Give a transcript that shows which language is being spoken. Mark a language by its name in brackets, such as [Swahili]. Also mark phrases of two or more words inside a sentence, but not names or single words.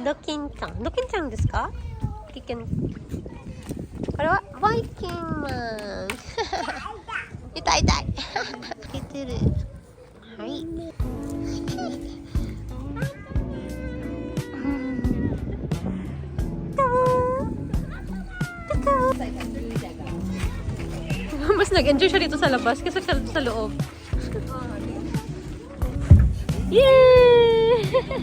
[Japanese] キンちゃん。ドキンちゃんですか？キキン。これはバイキンマン。痛い痛い。いてる。 [Filipino] はい。Mas nag-enjoy siya dito sa labas kasi siya dito sa loob. Yay!